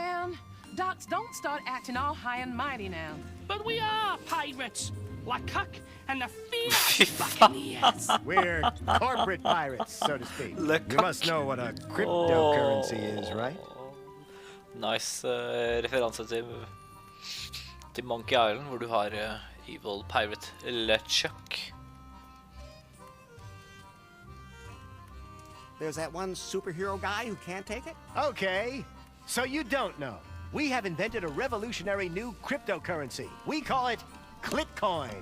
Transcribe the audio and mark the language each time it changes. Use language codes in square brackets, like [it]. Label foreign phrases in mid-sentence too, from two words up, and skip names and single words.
[en] Docs, don't start acting all high and mighty now. But we are pirates. Lecoq, and the Fiat Buccaneers. We're corporate pirates, so to speak. Lecoq. You must know what a cryptocurrency is, right? [no] Nice referanse til Monkey Island, hvor du har Evil Pirate LeChuck. [en] There's that one superhero guy who can't take it? Okay, so you don't know. We have invented a revolutionary new cryptocurrency. We call it Clitcoin.